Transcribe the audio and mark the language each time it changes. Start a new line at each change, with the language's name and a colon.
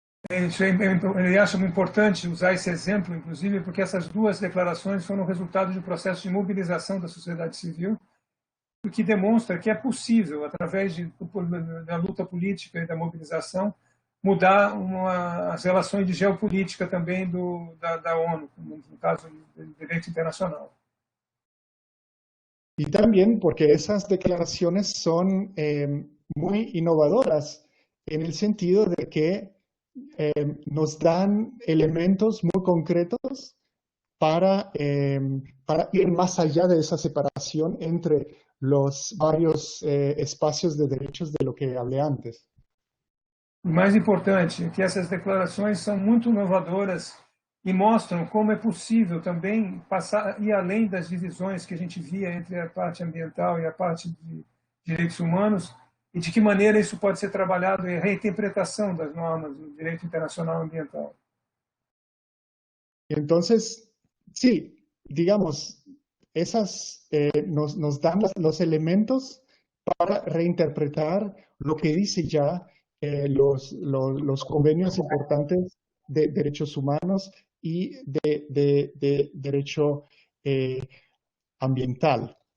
Portuguese: Ele acha muito importante usar esse exemplo, inclusive, porque essas duas declarações foram resultado de um processo de mobilização da sociedade civil, o que demonstra que é possível, através da luta política e da mobilização, mudar as relações de geopolítica também da ONU, no caso do direito internacional.
Spanish: Y también porque esas declaraciones son muy innovadoras en el sentido de que nos dan elementos muy concretos para ir más allá de esa separación entre los varios espacios de derechos de lo que hablé antes.
Portuguese: O mais importante é que essas declarações são muito inovadoras e mostram como é possível também passar e além das divisões que a gente via entre a parte ambiental e a parte de direitos humanos, e de que maneira isso pode ser trabalhado em reinterpretação das normas do direito internacional ambiental.
Spanish: Entonces, sí, digamos, esas nos dan los elementos para reinterpretar lo que dice ya los convenios importantes de derechos humanos y de derecho ambiental.